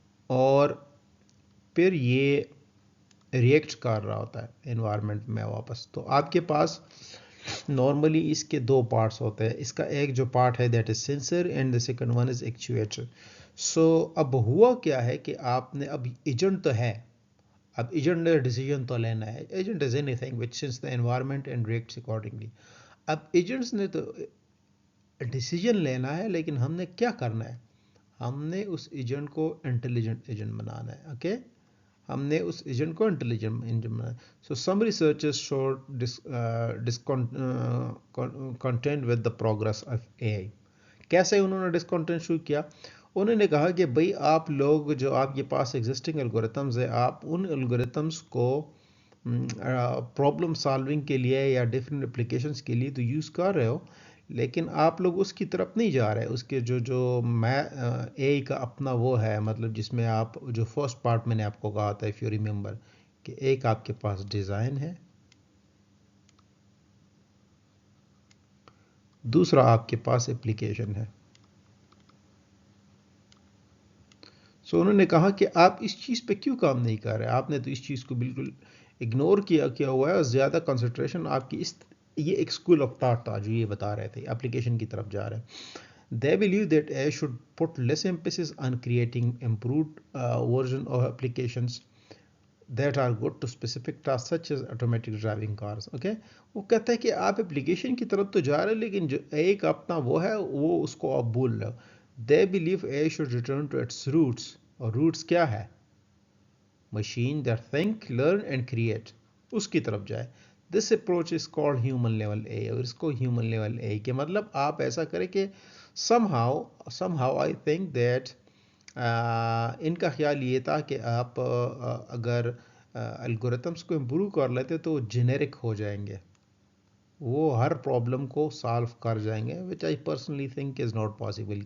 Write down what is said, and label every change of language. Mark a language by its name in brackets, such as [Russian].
[Urdu] اور پھر یہ ریئیکٹ کر رہا ہوتا ہے انوائرمنٹ میں واپس. تو آپ کے پاس نارملی اس کے دو پارٹس ہوتے ہیں. اس کا ایک جو پارٹ ہے [English] That is sensor and the second one is actuator. [Urdu] سو اب ہوا کیا ہے کہ آپ نے اب ایجنٹ تو ہے. اب ایجنٹ نے ڈیسیجن تو لینا ہے. [English] Agent is any thing which sense the environment and reacts accordingly. [Urdu] اب ایجنٹس نے تو ڈیسیجن لینا ہے, لیکن ہم نے کیا کرنا ہے, ہم نے اس ایجنٹ کو انٹیلیجنٹ ایجنٹ بنانا ہے. اوکے. ہم نے اس ایجنٹ کو انٹیلیجنٹ ایجنٹ بنانا ہے. [English] So some researchers showed discontent with the progress of A I. [Urdu] کیسے انہوں نے ڈسکنٹینٹ شو کیا؟ انہوں نے کہا کہ بھئی آپ لوگ جو آپ کے پاس ایگزسٹنگ الگوریتمز ہے, آپ ان الگوریتمز کو پرابلم سالونگ کے لیے یا ڈفرینٹ اپلیکیشنز کے لیے تو یوز کر رہے ہو, لیکن آپ لوگ اس کی طرف نہیں جا رہے. اس کے جو میں اے آئی کا اپنا وہ ہے, مطلب جس میں آپ جو فرسٹ پارٹ میں نے آپ کو کہا تھا [English] if you remember, [Urdu] کہ ایک آپ کے پاس ڈیزائن ہے, دوسرا آپ کے پاس اپلیکیشن ہے. سو انہوں نے کہا کہ آپ اس چیز پہ کیوں کام نہیں کر رہے. آپ نے تو اس چیز کو بالکل اگنور کیا ہوا ہے, اور زیادہ کنسنٹریشن آپ کی یہ ایک اسکول آف تھاٹ تھا جو یہ بتا رہے تھے اپلیکیشن کی طرف جا رہے ہیں. [English] They believe that AI should put less emphasis on creating improved version of applications that are good to specific tasks such as automatic driving cars. Okay. [Urdu] وہ کہتا ہے کہ آپ اپلیکیشن کی طرف تو جا رہے ہیں, لیکن جو ایک اپنا وہ ہے وہ اس کو آپ بھول رہے ہو. [English] They believe AI should return to its roots. [Urdu] اور roots کیا ہے؟ [English] Machine that think, learn and create. [Urdu] اس کی طرف جائے. [English] This approach is called human level AI. [Urdu] اور اس کو human level AI کے مطلب آپ ایسا کریں کہ [English] somehow I think that [Urdu] ان کا خیال یہ تھا کہ آپ اگر الگوریتمس کو امپروو کر لیتے تو جنیرک ہو جائیں گے, وہ ہر پرابلم کو سالو کر جائیں گے, [English] which I personally think is not possible.